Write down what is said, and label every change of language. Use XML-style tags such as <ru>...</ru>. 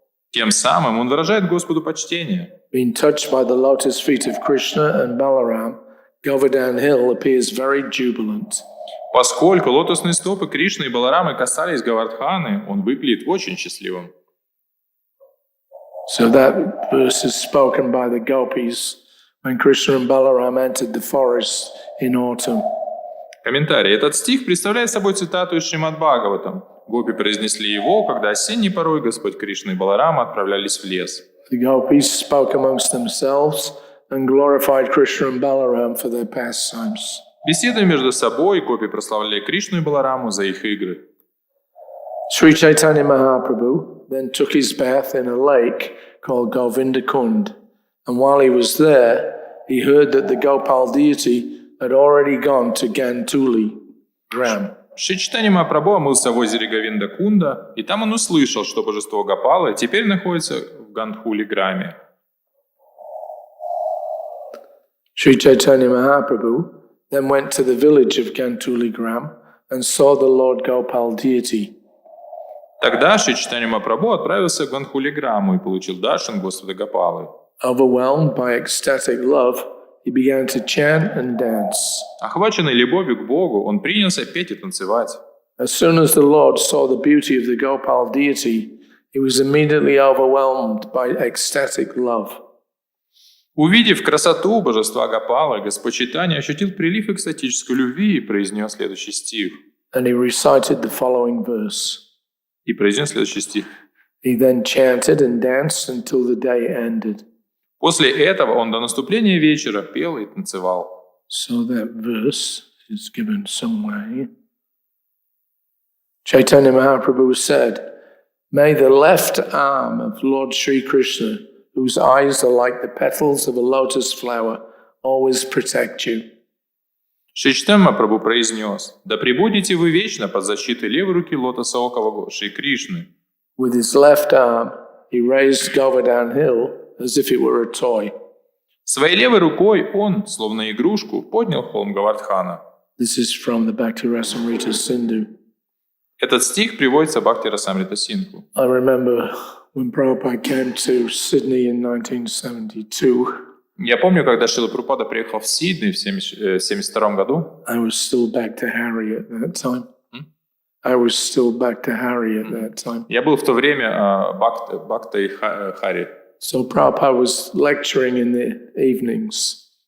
<ru>Тем самым он выражает Господу почтение.</ru> <en>Being touched by the lotus feet of Krishna and Balaram, Govardhan Hill appears very jubilant.</en> <ru>Поскольку лотосные стопы Кришны и Баларамы касались Гавардханы, он выглядит очень счастливым.</ru> <en>So that verse is spoken by the gopis when Krishna and Balaram entered the forest in autumn.</en> <ru>Комментарий. Этот стих представляет собой цитату из Шримад Бхагаватам. Гопи произнесли его, когда осенней порой Господь Кришна и Баларама отправлялись в лес.</ru> <en>The gopis spoke amongst themselves and glorified Krishna and Balaram for their pastimes.</en> <ru>Беседуя между собой, гопи прославляли Кришну и Балараму за их игры.</ru> <en>Sri Chaitanya Mahaprabhu then took his bath in a lake called Govinda Kund, and while he was there, he heard that the Gopal deity had already gone to Gantuli, Gram.</en> <ru>Шри Чайтанья Махапрабху омылся в озере Говинда-Кунда, и там он услышал, что божество Гопалы теперь находится в Гандхули-Граме.</ru> <en>Sri Chaitanya Mahaprabhu then went to the village of Gantuli Gram and saw the Lord Gopal deity.</en> <ru>Тогда Шри Чайтанья Махапрабху отправился в Гандхули-Граму и получил даршан Господа Гопалы.</ru> <en>overwhelmed by ecstatic love, he began to chant and dance.</en> <ru>Охваченный любовью к Богу, он принялся петь и танцевать.</ru> <en>As soon as the Lord saw the beauty of the Gopal deity, he was immediately overwhelmed by ecstatic love.</en> <ru>Увидев красоту божества Гопалы, Господь Чайтанья ощутил прилив экстатической любви и произнес следующий стих.</ru> <en>And he recited the following verse.</en> <ru>И произнес следующий стих.</ru> <en>He then chanted and danced until the day ended.</en> <ru>После этого он до наступления вечера пел и танцевал.</ru> <en>So that verse is given somewhere. Chaitanya Mahaprabhu said, "May the left arm of Lord Sri Krishna, whose eyes are like the petals of a lotus flower, always protect you."</en> <ru>Шри Чайтанья Махапрабху произнес: «Да пребудете вы вечно под защитой левой руки лотосового Шри Кришны».</ru> <en>With his left arm, he raised Govardhan Hill as if it were a toy.</en> <ru>Своей левой рукой он, словно игрушку, поднял холм Говардхана.</ru> <en>This is from the Bhakti Rasamrita Sindhu.</en> <ru>Этот стих приводится в Бхакти Расамрита Синдху.</ru> <en>I remember when Prabhupada came to Sydney in 1972.</en> <ru>Я помню, когда Шрила Прабхупада приехал в Сидней в 1972 году.</ru> <en>I was still back to Harry at that time. I was still back to Harry at that time.</en> <ru>Я был в то время Бхактой Хари.</ru> <en>So Prabhupada was lecturing in the evenings.</en>